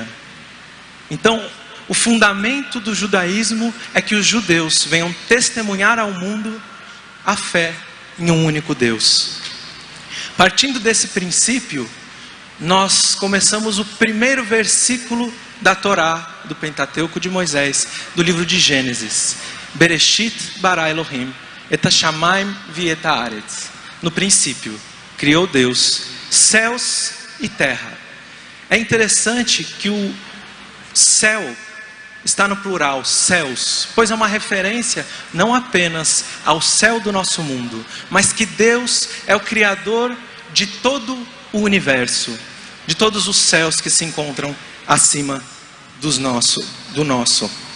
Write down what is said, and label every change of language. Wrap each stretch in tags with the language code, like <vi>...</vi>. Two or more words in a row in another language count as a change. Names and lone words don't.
<pt>Então, o fundamento do judaísmo é que os judeus venham testemunhar ao mundo a fé em um único Deus. Partindo desse princípio, nós começamos o primeiro versículo da Torá, do Pentateuco de Moisés, do livro de Gênesis.</pt> <he>בראשית ברא אלהים את השמים ואת הארץ.</he> <pt>No princípio, criou Deus céus e terra. É interessante que o céu está no plural, céus, pois é uma referência não apenas ao céu do nosso mundo, mas que Deus é o Criador de todo o universo, de todos os céus que se encontram acima do nosso.</pt>